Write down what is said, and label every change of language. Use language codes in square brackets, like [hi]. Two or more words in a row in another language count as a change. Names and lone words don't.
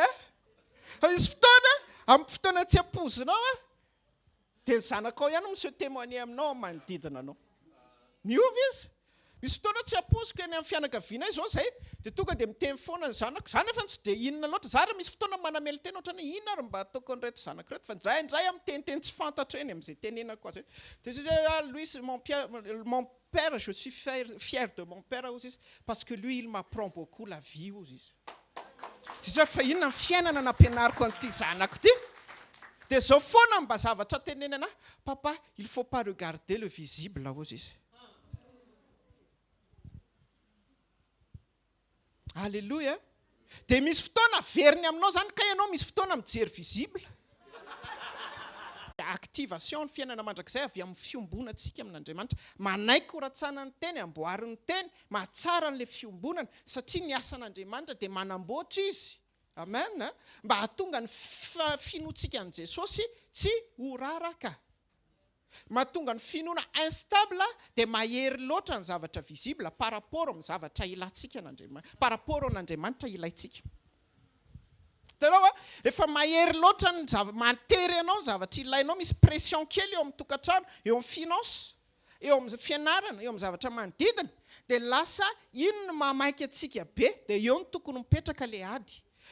[mg] Misy fotoana amin'ny fotoana tsy ampozinao dia ny zanakao ihany miseho témoigner aminao amin'ny manodidina anao. Miova izy. Misy fotoana tsy ampoziko eny amin'ny fianakaviana izao izay dia tonga dia miteny foana ny zanako. Zany efa tsy dia inona loatra. Zara misy fotoana manamely tena ohatrany inona ary mba ataoko an'ireto zanako reto. Fa indray amin'ny teniteny tsy fantatra eny amin'izay tenenako azy. Dia zay [fr] lui mon père, je suis fier de mon père [mg] ozy izy [fr] parce que lui il m'apprend beaucoup la vie [mg] ozy izy. Dia fa inona ny fiainana nampianariko an'ity zanako ity? Dia zao foana mba zavatra tenenana, [fr] papa, il faut pas regarder le visible [mg] ozy izy. Alléluia. Dia misy fotoana veriny aminao zany ka ianao misy fotoana mijery visible. Activation ny fiainana mandrakizay avy amin'ny fiombonantsika amin'Andriamanitra. Manaiky horatsana ny teny, amboariny teny, mahatsara n'ilay fiombonana satria ny asan'Andriamanitra dia manamboatra izy. Amen. Mba hahatonga ny finoantsika an'i Jesosy tsy ho raraka. Mahatonga ny finoana instable dia mahery loatra ny zavatra visible [fr] par rapport [mg] amin'ny zavatra ilaintsika n'Andriamanitra. [fr] Par rapport [mg] an'Andriamanitra ilaintsika. Hitanao rehefa mahery loatra ny matery anao ny zavatra ilainao, misy pression kely eo amin'ny tokantrano, eo amin'ny finance, eo amin'ny fianarana, eo amin'ny zavatra manodidina, dia lasa ino no mamaiky antsika be, dia eo no tokony mipetraka ilay ady.